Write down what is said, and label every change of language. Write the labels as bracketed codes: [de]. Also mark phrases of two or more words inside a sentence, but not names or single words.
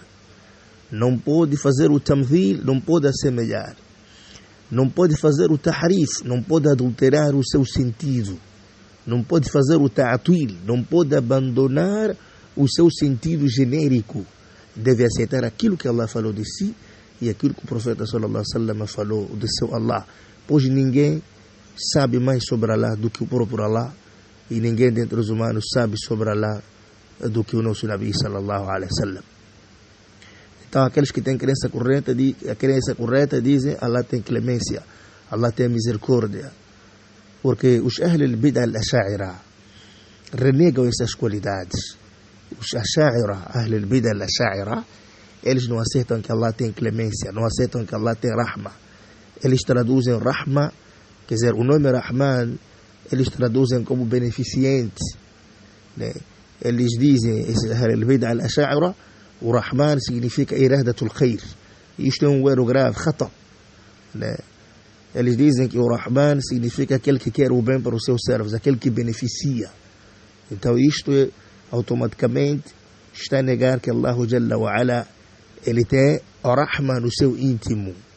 [pt] Não pode fazer o tamthil, não pode assemelhar. Não pode fazer o tahrif, não pode adulterar o seu sentido. Não pode fazer o ta'til, não pode abandonar o seu sentido genérico. Deve aceitar aquilo que Allah falou de si e aquilo que o profeta [ar] صلى الله عليه وسلم [pt] falou de seu Allah. Pois ninguém sabe mais sobre Allah do que o próprio Allah. E ninguém dentre os humanos sabe sobre Allah do que o nosso Nabi [ar] صلى الله عليه وسلم. [pt] Então aqueles que têm a crença correta dizem Allah tem clemência, Allah tem misericórdia. Porque os [ar] أهل البدعة الأشاعرة [pt] renegam essas qualidades. Os Asha'ira, [ar] أهل البدعة الأشاعرة, [pt] eles não aceitam que Allah tem clemência, não aceitam que Allah tem rahma. Eles traduzem rahma, quer dizer, o nome Rahman, eles traduzem como beneficente, né? Eles dizem, esse [ar] البدعة الأشاعرة, [pt] o Rahman significa [ar] إرادة الخير. [pt] Isto é um erro grave, khata, né? Eles dizem que o Rahman significa aquele que quer o bem para os seus servos, aquele que beneficia. Então isto automaticamente está a negar que Allah [ar] جل وعلا, [pt] ele tem o Rahman no seu íntimo.